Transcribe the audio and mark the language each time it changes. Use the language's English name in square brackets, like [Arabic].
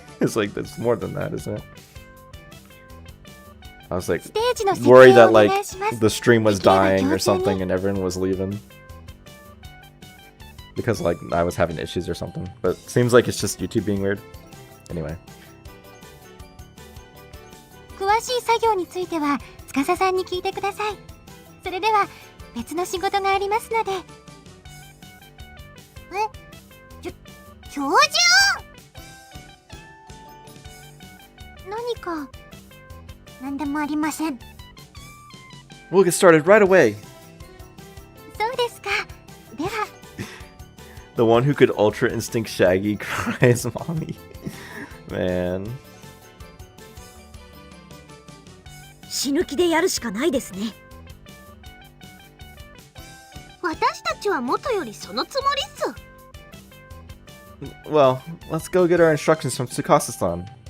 [English] It's like there's more than that, isn't it? I was like worried that like the stream was dying or something and everyone was leaving because like I was having issues or something. But it seems like it's just YouTube being weird. Anyway. [Japanese] 詳しい作業については司さんに聞いてください。それでは別の仕事がありますので。教授！何か何でもありません。 [English] We'll get started right away. [Japanese] そうですか。では。 [English] The one who could Ultra Instinct Shaggy cries, Mommy. Man. [Japanese] 死ぬ気でやるしかないですね。私たちは元よりそのつもりっす。 [English] Well, let's go get our instructions from Tsukasa-san.